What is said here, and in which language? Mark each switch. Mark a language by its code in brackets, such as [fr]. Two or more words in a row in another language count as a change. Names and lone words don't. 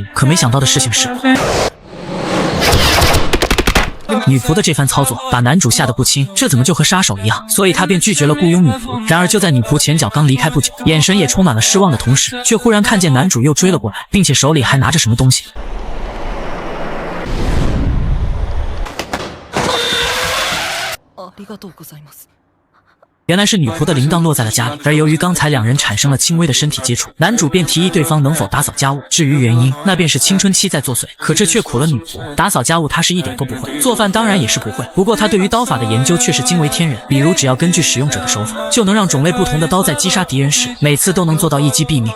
[zh] 可没想到的事情是，女仆的这番操作把男主吓得不轻，这怎么就和杀手一样？所以他便拒绝了雇佣女仆。然而就在女仆前脚刚离开不久，眼神也充满了失望的同时，却忽然看见男主又追了过来，并且手里还拿着什么东西。 [ja] ありがとうございます。 [zh] 原来是女仆的铃铛落在了家里，而由于刚才2人产生了轻微的身体接触，男主便提议对方能否打扫家务。至于原因，那便是青春期在作祟。可这却苦了女仆，打扫家务她是一点都不会，做饭当然也是不会。不过她对于刀法的研究却是惊为天人，比如只要根据使用者的手法，就能让种类不同的刀在击杀敌人时，每次都能做到一击毙命。